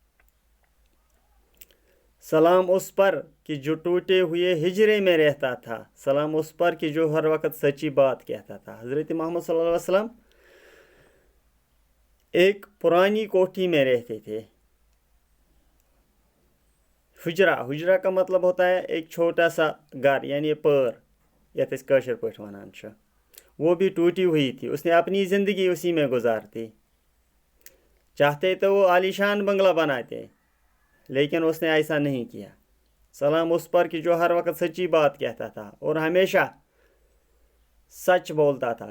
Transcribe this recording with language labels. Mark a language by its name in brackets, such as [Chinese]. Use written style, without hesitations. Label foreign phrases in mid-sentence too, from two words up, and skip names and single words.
[Urdu] سلام اس پر کہ جو ٹوٹے ہوئے ہجرے میں رہتا تھا. سلام اس پر کہ جو ہر وقت سچی بات کہتا تھا. حضرت محمد صلی اللہ علیہ وسلم ایک پرانی کوٹھی میں رہتے تھے. حجرہ کا مطلب ہوتا ہے ایک چھوٹا سا گھر، [Kashmiri] یعنی پور یتھ أسۍ کٲشِر پٲٹھۍ وَنان چھِ. [Urdu] وہ بھی ٹوٹی ہوئی تھی. اس نے اپنی زندگی اسی میں گزارتی. چاہتے تو وہ عالیشان بنگلہ بناتے، لیکن اس نے ایسا نہیں کیا. سلام اس پر کہ جو ہر وقت سچی بات کہتا تھا اور ہمیشہ سچ بولتا تھا.